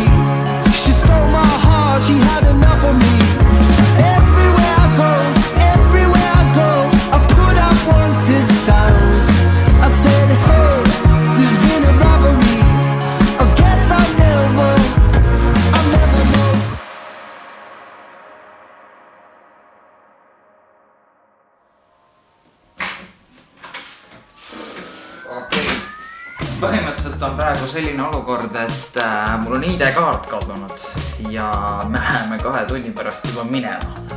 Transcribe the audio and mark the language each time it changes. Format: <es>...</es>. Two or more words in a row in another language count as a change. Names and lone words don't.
<en>She stole my heart, she had enough of me. Everywhere I go, I put out wanted signs. I said, hey, there's been a robbery. I guess I'll never know.</en> <et>Okei. Põhimõtteliselt on praegu selline olukord, et mul on ID-kaart kadunud ja me läheme 2 tunni pärast juba minema.</et>